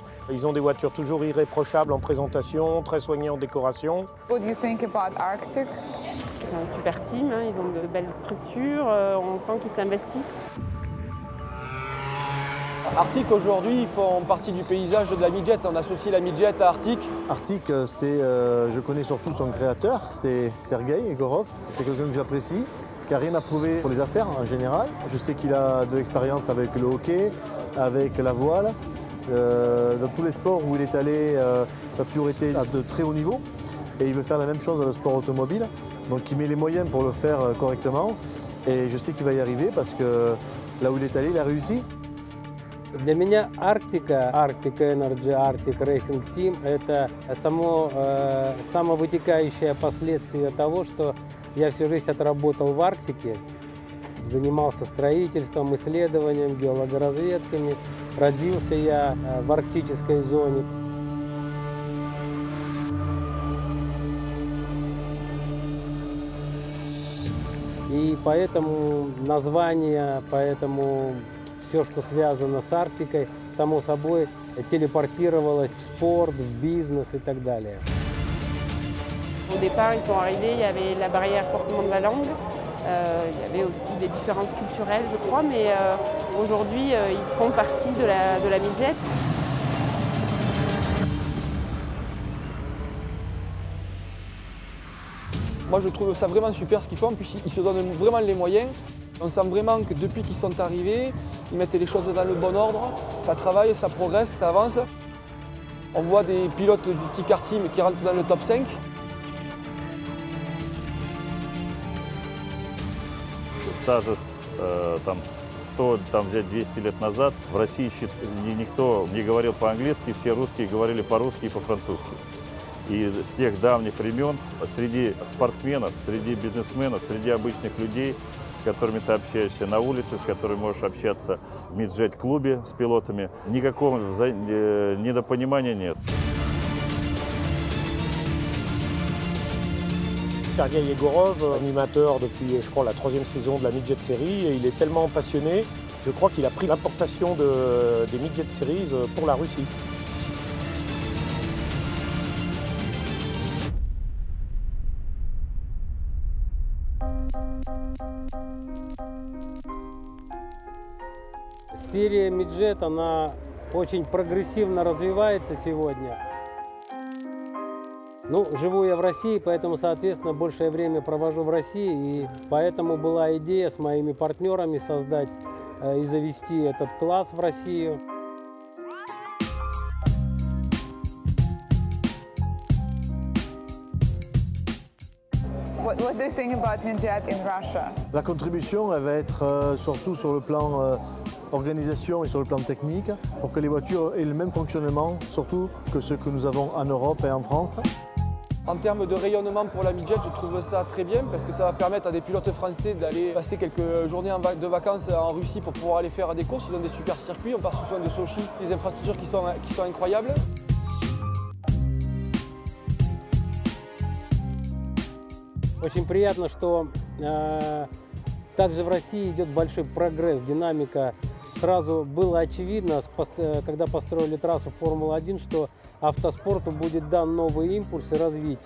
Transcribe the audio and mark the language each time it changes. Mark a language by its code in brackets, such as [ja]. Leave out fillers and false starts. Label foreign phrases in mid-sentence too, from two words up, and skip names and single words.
[fr] Ils ont des voitures toujours irréprochables en présentation, très soignées en décoration. [en] What do you think about Arctic? [fr] C'est un super team, hein. Ils ont de belles structures, on sent qu'ils s'investissent. Arctic aujourd'hui, ils font partie du paysage de la midget. On associe la midget à Arctic. Arctic, je connais surtout son créateur, c'est Sergei Egorov. C'est quelqu'un que j'apprécie, qui n'a rien à prouver pour les affaires en général. Je sais qu'il a de l'expérience avec le hockey, avec la voile. Dans tous les sports où il est allé, ça a toujours été à de très haut niveau. Et il veut faire la même chose dans le sport automobile. Donc il met les moyens pour le faire correctement. Et je sais qu'il va y arriver parce que là où il est allé, il a réussi. [ru] Для меня Арктика, Arctic Energy, Arctic Racing Team – это самовытекающее последствие того, что я всю жизнь отработал в Арктике, занимался строительством, исследованием, геологоразведками. Родился я в арктической зоне. И поэтому название, поэтому все, что связано с Арктикой, само собой телепортировалось в спорт, в бизнес и так далее. [fr] Au départ, ils sont arrivés, il y avait la barrière forcément de la langue, il y avait aussi des différences culturelles, je crois, mais aujourd'hui, ils font partie de la midget. Moi, je trouve ça vraiment super ce qu'ils font, puis ils se donnent vraiment les moyens. On sent vraiment que depuis qu'ils sont arrivés, ils mettent les choses dans le bon ordre, ça travaille, ça progresse, ça avance. On voit des pilotes du T-Car Team qui rentrent dans le top 5. [ru] Даже там 100, взять 200 лет назад в России никто не говорил по-английски, все русские говорили по-русски и по-французски. И с тех давних времен среди спортсменов, среди бизнесменов, среди обычных людей, с которыми ты общаешься на улице, с которыми можешь общаться в миджет-клубе с пилотами, никакого недопонимания нет. [fr] Sergei Egorov, animateur depuis, je crois, la 3e saison de la Midget Series, et il est tellement passionné, je crois qu'il a pris l'importation des Midget Series pour la Russie. [ru] Серия Midget, она очень прогрессивно развивается сегодня. Ну, живу я в России, поэтому, соответственно, большее время провожу в России, и поэтому была идея с моими партнерами создать и завести этот класс в Россию. [en] What do you think about midget in Russia? [fr] La contribution, elle va être surtout sur le plan organisation et sur le plan technique, pour que les voitures aient le même fonctionnement, surtout que ce que nous avons en Europe et en France. En termes de rayonnement pour la midget, je trouve ça très bien parce que ça va permettre à des pilotes français d'aller passer quelques journées de vacances en Russie pour pouvoir aller faire des courses. Ils ont des super circuits, on part souvent de Sochi, des infrastructures qui sont incroyables. [ru] Очень приятно, что также в России идет большой прогресс, динамика. Сразу было очевидно, когда построили трассу Формулы-1, что автоспорту будет дан новый импульс и развитие.